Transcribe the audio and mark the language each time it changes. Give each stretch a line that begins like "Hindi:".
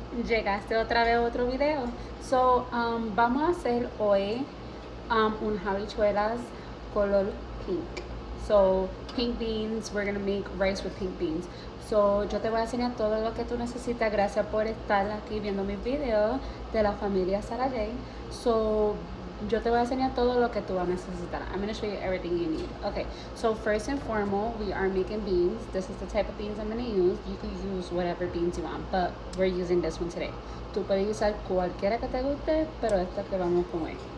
Spanish: Llegaste otra vez a otro video. So, vamos a hacer hoy un habichuelas color pink.
English: So, pink beans, we're gonna make rice with pink beans.
Spanish: So, yo te voy a enseñar todo lo que tú necesitas. Gracias por estar aquí viendo mis videos de la familia ZaraJ. So, yo te voy a enseñar todo lo que tú vas a necesitar.
English: I'm going to show you everything you need. Okay, so first and foremost, we are making beans. This is the type of beans I'm going to use. You can use whatever beans you want, but we're using this one today.
Spanish: Tú puedes usar cualquiera que te guste, pero esta que vamos con hoy.